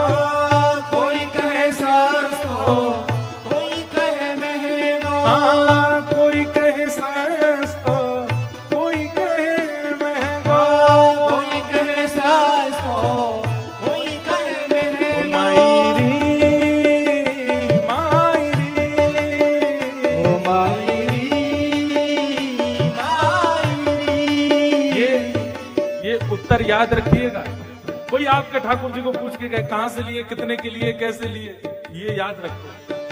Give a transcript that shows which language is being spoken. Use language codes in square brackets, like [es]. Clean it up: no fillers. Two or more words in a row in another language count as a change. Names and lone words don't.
[bra] कोई कहे सस्तो, कोई कहे महंगो, हाँ कोई कहे सस्तो, कोई कहे महंगो, कोई कहे सस्तो, कोई कहे महंगो, [hi] ये उत्तर याद रखिएगा। कोई आपके ठाकुर जी को पूछ के गए कहां से लिए, कितने के लिए, कैसे लिए, ये याद रखो।